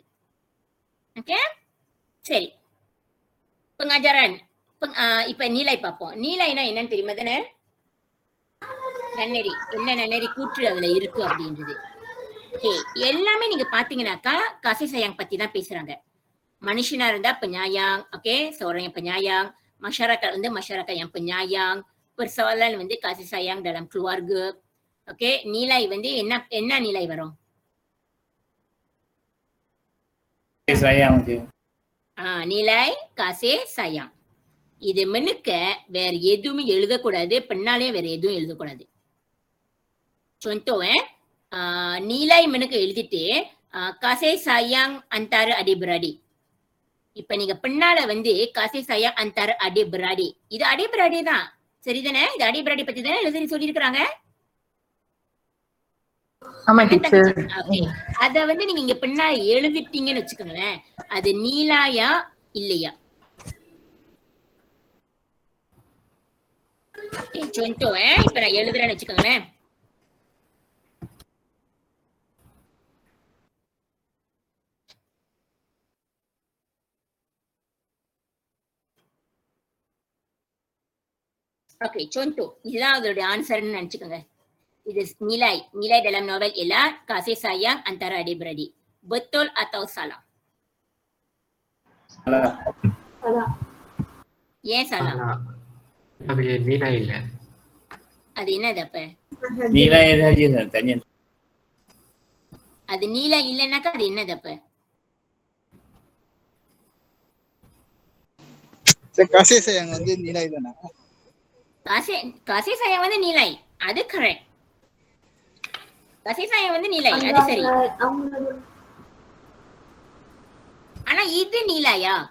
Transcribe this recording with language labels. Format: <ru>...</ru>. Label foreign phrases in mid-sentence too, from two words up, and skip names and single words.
<ta>ஓகே, சரி. pengajaran இப்ப நீலை பார்ப்போம். நீலைனா என்னன்னு தெரியுமா தானே? நன்னெறி, என்ன நன்னெறி கூற்று அதுல இருக்கு அப்படின்றது. ஓகே, எல்லாமே நீங்க பாத்தீங்கன்னாக்கா</ta> <ms>kasih sayang</ms> <ta>பத்தி தான் பேசுறாங்க. மனுஷனா இருந்தா</ta> <ms>penyayang, oke, seorang yang penyayang, masyarakat வந்து masyarakat yang penyayang, persoalan வந்து kasih sayang dalam keluarga.</ms> <ta>ஓகே, நீலை வந்து என்ன நீலை வரும்?</ta> <ms>sayang. நீலை kasih sayang.</ms> <ta>இது மெனுக்க வேற எதுவுமே எழுதக்கூடாது, பின்னாலே வேற எதுவும் எழுதக்கூடாது. contoh நீலை மெனுக்க எழுதிட்டு</ta> <ms>kasih sayang antara adik-beradik.</ms> <ta>இப்ப நீங்க பின்னால வந்து</ta> <ms>kasih sayang antara adik-beradik,</ms> <ta>இது adik-beradik தான், சரிதானே? இது adik-beradik பத்தி தானே எழுதி சொல்லி இருக்காங்க. ஆமா டீச்சர். அத வந்து நீங்க இங்க பின்னால எழுதிட்டீங்கன்னு வச்சுக்கோங்களேன், அது நீலாயா இல்லையா? contoh இப்ப நான் எழுதுறேன்னு வச்சுக்கோங்களேன். ஓகே, contoh இதுதான் அதோட ஆன்சர்னு நினைச்சுக்கோங்க.</ta> <ms>இது nilai dalam novel ialah kasih sayang antara adik-beradik. Betul atau salah? Salah.</ms> <ta>ஏன் salah? அது நீலை இல்ல. அது என்னது அப்ப?</ta> <ms>Nilai saja tanya.</ms> <ta>அது நீலை இல்லைன்னாக்கா அது என்னது அப்ப?</ta> <ms>kasih sayang</ms> <ta>வந்து நீலை தானே?</ta> <ms>kasih sayang</ms> <ta>வந்து நீலை, அது கரெக்ட்.</ta> <ms>kasih sayang</ms> <ta>வந்து நீலை, அது சரி. இது நீலாயா?</ta>